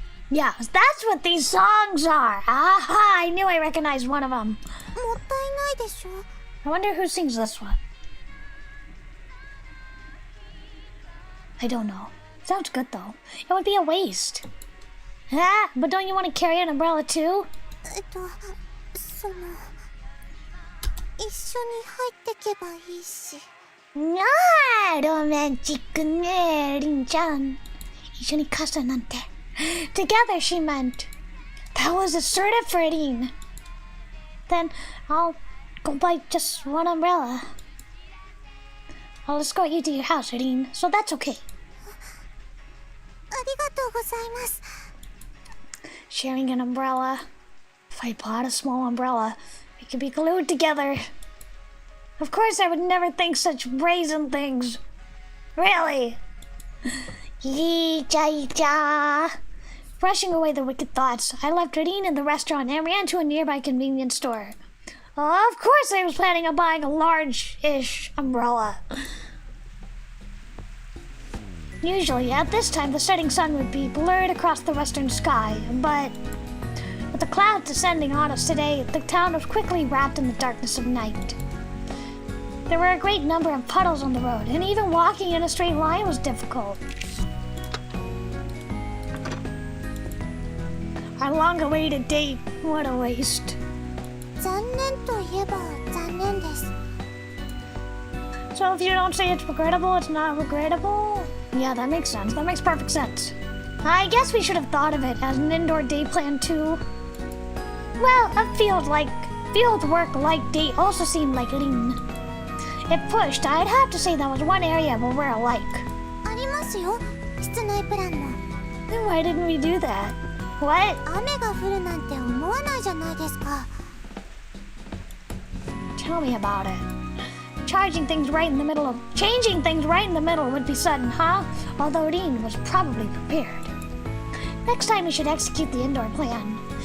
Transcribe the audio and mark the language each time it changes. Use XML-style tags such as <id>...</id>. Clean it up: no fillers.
<en>Yeah, that's what these songs are. Aha, I knew I recognized one of them.</en> <ja>もったいないでしょ。</ja> <en>I wonder who sings this one. I don't know. Sounds good though. It would be a waste. Ah, but don't you want to carry an umbrella too?</en> <ja>その一緒に入ってけばいいし。ああ、ロマンチックね、リンちゃん。一緒に傘なんて。</ja> <en>Together, she meant. That was assertive for Rin. Then I'll go buy just one umbrella. I'll escort you to your house, Rin, so that's okay.</en> <ja>ありがとうございます。</ja> <en>Sharing an umbrella. If I bought a small umbrella, we could be glued together. Of course, I would never think such brazen things. Really? Yee-cha-yee-cha. Brushing away the wicked thoughts, I left Rin in the restaurant and ran to a nearby convenience store. Of course, I was planning on buying a large-ish umbrella. Usually, at this time, the setting sun would be blurred across the western sky, but with the clouds descending on us today, the town was quickly wrapped in the darkness of night. There were a great number of puddles on the road, and even walking in a straight line was difficult. Our long-awaited date, what a waste.</en> <ja>残念といえば残念です。</ja> <en>So if you don't say it's regrettable, it's not regrettable? Yeah, that makes sense. That makes perfect sense. I guess we should have thought of it as an indoor day plan too. Well, a field work-like date also seemed like Rin. If pushed, I'd have to say that was one area where we're alike.</en> <ja>ありますよ。室内プランも。</ja> <en>Then why didn't we do that? What?</en> <ja>雨が降るなんて思わないじゃないですか。</ja> <en>Tell me about it. Changing things right in the middle would be sudden, huh? Although Rin was probably prepared. Next time we should execute the indoor plan.</en>